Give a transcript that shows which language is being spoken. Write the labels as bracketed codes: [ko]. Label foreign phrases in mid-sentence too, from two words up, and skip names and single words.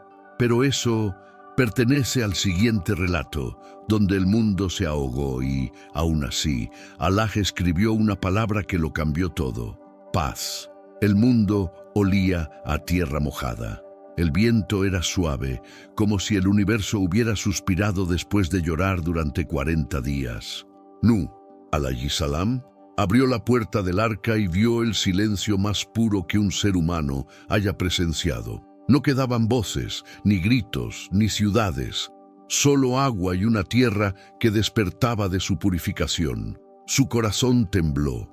[es] Pero eso pertenece al siguiente relato, donde el mundo se ahogó y, aún así, Alá escribió una palabra que lo cambió todo: paz. El mundo olía a tierra mojada. El viento era suave, como si el universo hubiera suspirado después de llorar durante 40 días. [ar] نوح، عليه السلام, [es] abrió la puerta del arca y vio el silencio más puro que un ser humano haya presenciado. No quedaban voces, ni gritos, ni ciudades, solo agua y una tierra que despertaba de su purificación. Su corazón tembló.